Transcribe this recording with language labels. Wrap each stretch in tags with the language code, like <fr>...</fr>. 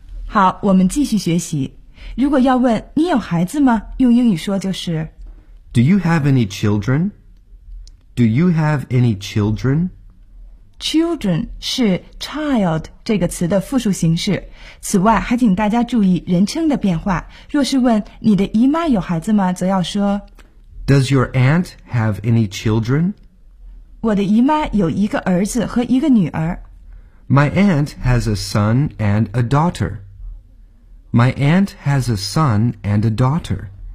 <zh>好，我们继续学习。如果要问你有孩子吗，用英语说就是</zh> <en>Do you have any children? Do you have any children?</en> <zh>Children 是 child 这个词的复数形式。此外，还请大家注意人称的变化。若是问你的姨妈有孩子吗，则要说</zh> <en>Does your aunt have any children?</en> <zh>我的姨妈有一个儿子和一个女儿。</zh> <en>My aunt has a son and a daughter. My aunt has a son and a daughter.</en>